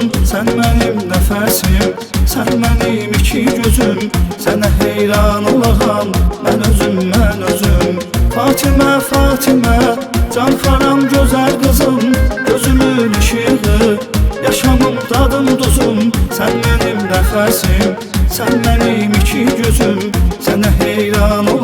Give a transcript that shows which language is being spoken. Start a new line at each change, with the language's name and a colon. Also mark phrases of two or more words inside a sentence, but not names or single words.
Turkish: Sen benim nefesim, sen benim iki gözüm.
Azerbaijani: Sənə heyran olaram, mən özüm. Fatimə, Fatimə,
Turkish: can haram güzel kızım, gözümün ışığı, yaşamım dadım duzum. Sen benim nefesim, sen benim iki gözüm.
Azerbaijani: Sənə heyran